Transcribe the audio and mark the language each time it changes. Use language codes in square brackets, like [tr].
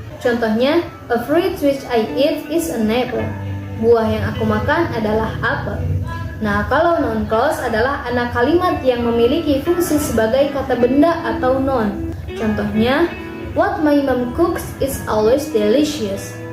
[id] Contohnya, [en] a fruit which I eat is an apple. [id] Buah yang aku makan adalah apel. Nah, kalau noun clause adalah anak kalimat yang memiliki fungsi sebagai kata benda atau noun. Contohnya, [en] what my mom cooks is always delicious.